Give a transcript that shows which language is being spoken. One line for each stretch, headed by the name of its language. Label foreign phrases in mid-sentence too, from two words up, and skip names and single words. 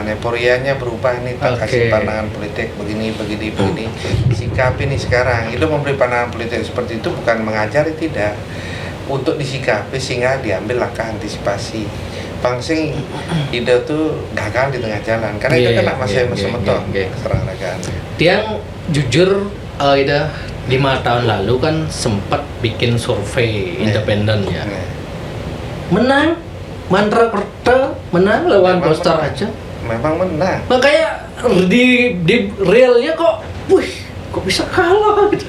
Indonesian: Euforianya berubah nih, tak kasih pandangan politik begini. Sikapi nih sekarang. Itu memberi pandangan politik seperti itu bukan mengajari, tidak. Untuk disikapi sehingga diambil langkah antisipasi. Pangsing Ida tuh gagal di tengah jalan karena itu kan masih
Balinese: mesemeton serang-ragaan.
Indonesian: Tiang jujur Ida 5 tahun lalu kan sempat bikin survei independen ya. Menang, Mantra Kerta menang lawan Poster aja. Memang menang. Makanya di realnya kok, kok bisa kalah gitu.